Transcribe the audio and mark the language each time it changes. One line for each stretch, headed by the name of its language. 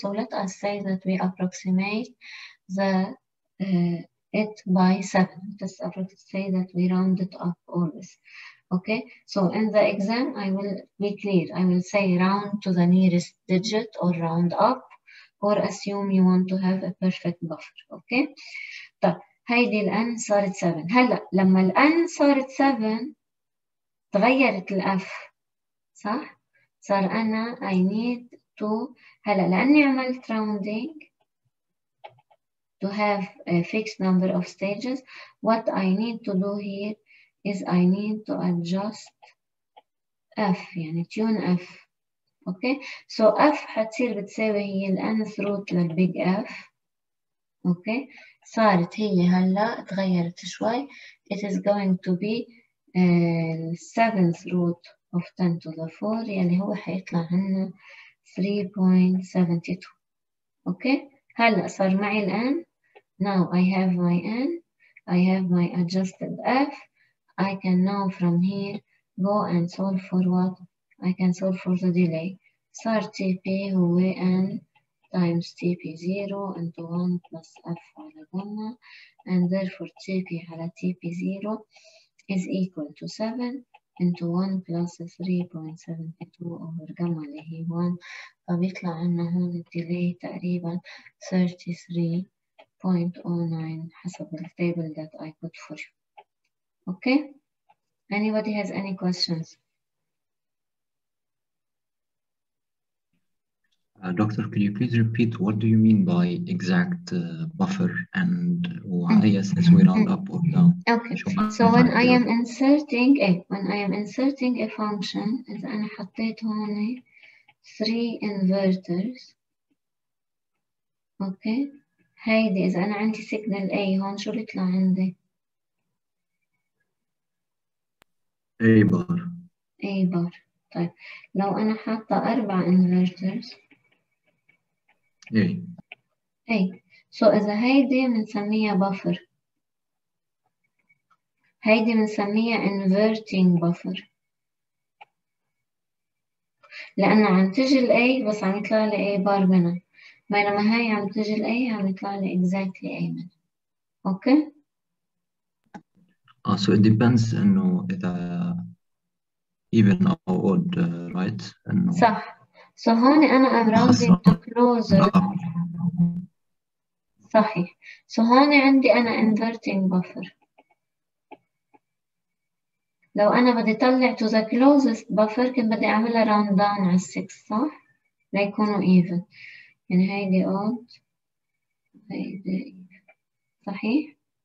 English: So let us say that we approximate the it by 7. Let's say that we round it up always. Okay, so in the exam I will be clear. I will say round to the nearest digit or round up, or assume you want to have a perfect buffer.
Arabic: Okay, طب هيدي الان صارت 7. هلا لما الان صارت 7 تغيرت الاف, صح؟ صار انا
English: I need to
Arabic: هلا لاني
English: عملت rounding to have a fixed number of stages, what I need to do here is I need to adjust F, يعني tune F. Okay, so F
Arabic: حتصير بتساوي هي
English: ال nth root للبيج F.
Arabic: Okay, صارت هي هلا تغيرت شوي.
English: It is going to be 7th root of 10 to the 4
Arabic: يلي هو حيطلع عنا
English: 3.72. Okay,
Arabic: هلا صار معي الآن
English: Now I have my N, I have my adjusted F. I can now from here go and solve for what? I can solve for the delay. صار TP هو N times TP0 into 1 plus F على gamma, and therefore TP على TP0 is equal to 7 into 1 plus 3.72 over gamma اللي هي 1.
Arabic: فبيطلع عنا هون الديلي تقريبا 33.09 حسب التابل
English: that I put for you. Okay? Anybody has any questions? Doctor, could you please repeat what do you mean by exact buffer and why ISS we round up or down? Okay, so when I am inserting a function
Arabic: إذا أنا حطيت هون
English: 3 inverters.
Arabic: Okay, هيدي إذا أنا عندي signal A هون شو بيطلع عندي؟
English: A bar. A bar.
Arabic: طيب لو أنا حاطة 4 inverters
English: A.
Arabic: So إذا هيدي بنسميها buffer. هيدي بنسميها inverting buffer. لأن عم تجي ال A بس عم يطلع لي A بار منها. بينما هاي عم تجي ال A عم يطلع لي exactly A منها. أوكي؟
English: So it depends
Arabic: إنه إذا
English: even or odd, right?
Arabic: إنه صح.
English: So هون أنا am rounding to closer.
Arabic: صحيح. So هون عندي أنا inverting buffer. لو أنا بدي طلع
English: to the closest buffer
Arabic: كنت بدي أعملها round down على 6 صح؟ ليكونوا even. يعني هيدي odd هيدي صحيح؟